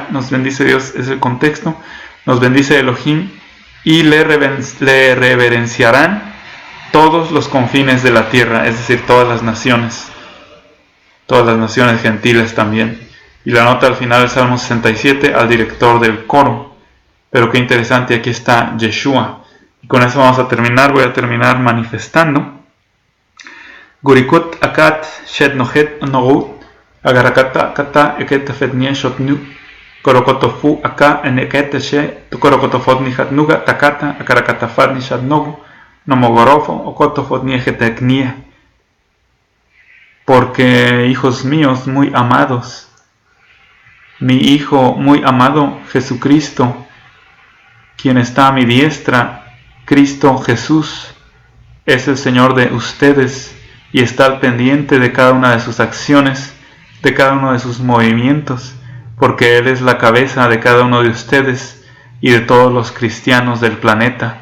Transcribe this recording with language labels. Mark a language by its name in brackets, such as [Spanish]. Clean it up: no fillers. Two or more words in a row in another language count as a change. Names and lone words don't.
[Spanish] Nos bendice Dios, es el contexto. Nos bendice Elohim y le reverenciarán todos los confines de la tierra, es decir, todas las naciones gentiles también. Y la nota al final del Salmo 67 al director del coro. Pero qué interesante, aquí está Yeshua. Y con eso vamos a terminar. Voy a terminar manifestando. Gurikut akat shed nohet nogut agarakata kata eketafet nieshotnu korokotofu aka eneketeshe tukorokotofot nihatnuga takata akarakatafat nishatnogu nomogorofo okotofot nieheteknie. Porque, hijos míos muy amados, mi Hijo muy amado Jesucristo, quien está a mi diestra, Cristo Jesús, es el Señor de ustedes y está al pendiente de cada una de sus acciones, de cada uno de sus movimientos, porque Él es la cabeza de cada uno de ustedes y de todos los cristianos del planeta.